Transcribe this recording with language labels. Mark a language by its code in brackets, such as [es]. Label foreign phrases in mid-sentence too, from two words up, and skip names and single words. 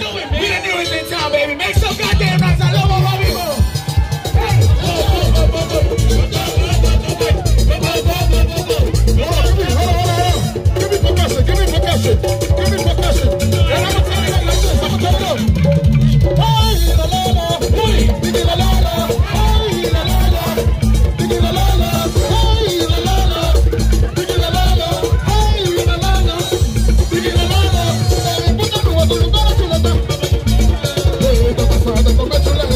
[en] We the newest in town, baby. Make some goddamn noise. I love all people. Hey. Give me percussion. Give me percussion. Give me percussion. And I'm gonna tell you like this. I'm gonna tell you. Hey, la la la. Hey, la la la. Hey, la la la. Hey, la la la. Hey, la la la. Hey, la la la. Hey, la la la. Hey, la la la. [es] Punta tu tu tu chuleta. Hey, está pasando con la chuleta.